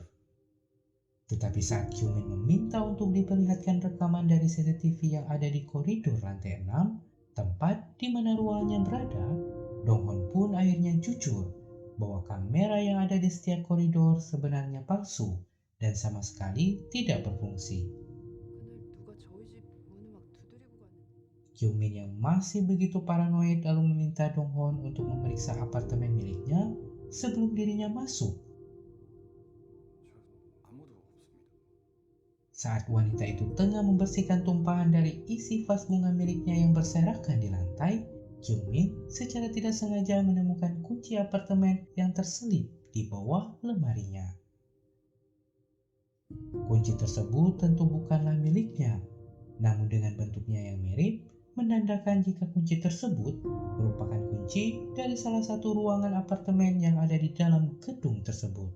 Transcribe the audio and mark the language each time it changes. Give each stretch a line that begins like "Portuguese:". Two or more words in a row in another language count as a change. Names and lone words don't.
Indonesian: Tetapi saat Kyungmin meminta untuk diperlihatkan rekaman dari CCTV yang ada di koridor lantai 6, tempat di mana ruangannya berada, Donghon pun akhirnya jujur bahwa kamera yang ada di setiap koridor sebenarnya palsu dan sama sekali tidak berfungsi.
Korean: 그날 누가 저희 집 문을 막 두드리고 갔는데
Indonesian: Kyungmin yang masih begitu paranoid lalu meminta Donghon untuk memeriksa apartemen miliknya sebelum dirinya masuk.
Korean: 아무도 없습니다.
Indonesian: Saat wanita itu tengah membersihkan tumpahan dari isi vas bunga miliknya yang berserakan di lantai, Kyungmin secara tidak sengaja menemukan kunci apartemen yang terselip di bawah lemarinya. Kunci tersebut tentu bukanlah miliknya, namun dengan bentuknya yang mirip, menandakan jika kunci tersebut merupakan kunci dari salah satu ruangan apartemen yang ada di dalam gedung tersebut.